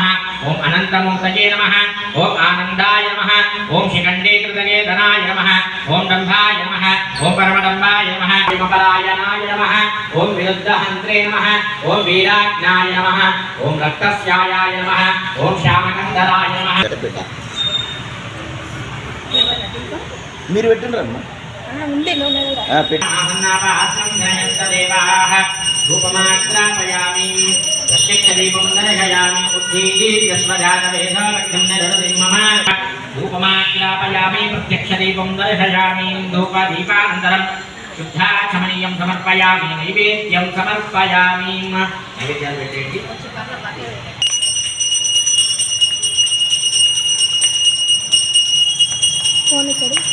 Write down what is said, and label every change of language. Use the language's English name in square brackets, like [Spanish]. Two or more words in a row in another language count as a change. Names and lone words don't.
[Sanskrit] ओम अनन्तमूर्तये नमः। ओम आनन्दाय नमः। ओम शिखण्डे कृतये धनाय नमः। ओम डम्भाय नमः। ओम परमडम्बाय नमः। विमपरायणाय नमः। ओम विरुद्धहन्त्रे नमः। ओम वीराज्ञाय नमः। ओम रक्तस्यायाय नमः। ओम श्यामकन्धराय नमः। [Telugu] మీరు పెట్టండి రమ్మా [Sanskrit] ఉండే धूपमाग्रापयामि प्रत्यक्षदीपं दर्शयामि उद्धीर्यस्वजातवेदवक्तं नरसिं मम धूपमाग्रापयामि प्रत्यक्षदीपं दर्शयामि धूपदीपानन्तरं शुद्धाचमनीयं समर्पयामि नैवेद्यं समर्पयामि [Telugu] नैवेद्याలు పెట్టండి ఫోన్ ఇక్కడ